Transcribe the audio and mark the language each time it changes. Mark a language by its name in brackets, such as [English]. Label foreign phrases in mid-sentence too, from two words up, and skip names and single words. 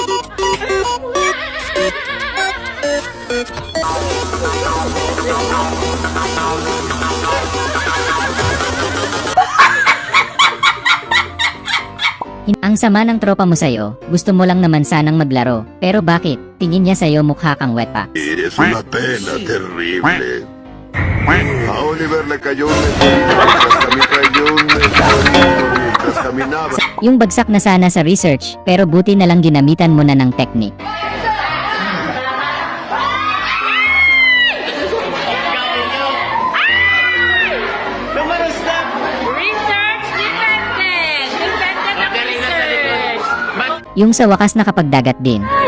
[Filipino] Ang sama ng tropa mo sa'yo, gusto mo lang naman sanang maglaro. Pero bakit? Tingin niya sa'yo mukha kang wetpacks. [Spanish] Es una pena terrible. A Oliver le cayó un meteorito mientras cayó un meteorito mientras caminaba. [Filipino] Yung bagsak na sana sa research, pero buti na lang ginamitan mo na ng technique. Yung sa wakas nakapagdagat din.